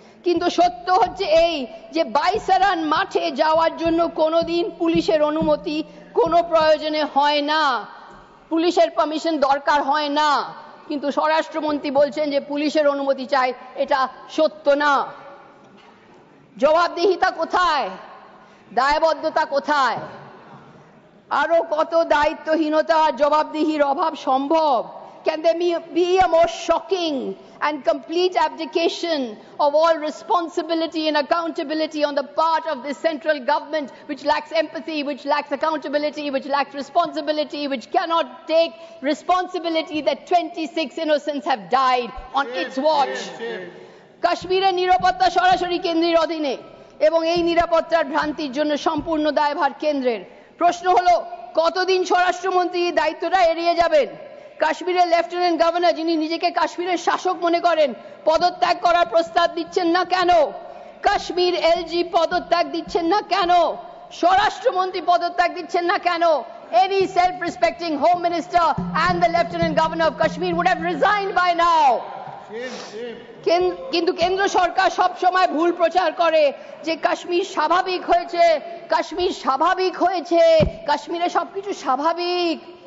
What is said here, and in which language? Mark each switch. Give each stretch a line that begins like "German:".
Bangla: কিন্তু সত্য হচ্ছে এই যে বাইসারান মাঠে যাওয়ার জন্য কোনোদিন পুলিশের অনুমতি কোনো প্রয়োজনে হয় না, পুলিশের পারমিশন দরকার হয় না। কিন্তু স্বরাষ্ট্রমন্ত্রী বলছেন যে পুলিশের অনুমতি চাই, এটা সত্য না। জবাবদিহিতা কোথায়? দায়বদ্ধতা কোথায়? আরো কত দায়িত্বহীনতা আর জবাবদিহির অভাব সম্ভব?
English: Can there be a more shocking and complete abdication of all responsibility and accountability on the part of the central government, which lacks empathy, which lacks accountability, which lacks responsibility, which cannot take responsibility that 26 innocents have died on its watch?
Bangla: কাশ্মীরের নিরাপত্তা সরাসরি কেন্দ্রের অধীনে, এবং এই নিরাপত্তার ভ্রান্তির জন্য সম্পূর্ণ দায়ভার কেন্দ্রের। প্রশ্ন হলো, কতদিন স্বরাষ্ট্রমন্ত্রী দায়িত্বটা এড়িয়ে যাবেন? কাশ্মীরের লেফটেন্যান্ট গভর্নর, যিনি নিজেকে কাশ্মীরের শাসক মনে করেন, পদত্যাগ করার প্রস্তাব দিচ্ছেন না কেন? কাশ্মীর এলজি পদত্যাগ দিচ্ছেন না কেন? স্বরাষ্ট্রমন্ত্রী পদত্যাগ দিচ্ছেন না কেন?
English: Any self-respecting home minister and the lieutenant governor of Kashmir would have resigned by now.
Bangla: কিন্তু কেন্দ্র সরকার সব সময় ভুল প্রচার করে যে কাশ্মীর স্বাভাবিক হয়েছে, কাশ্মীর স্বাভাবিক হয়েছে, কাশ্মীরে সবকিছু স্বাভাবিক।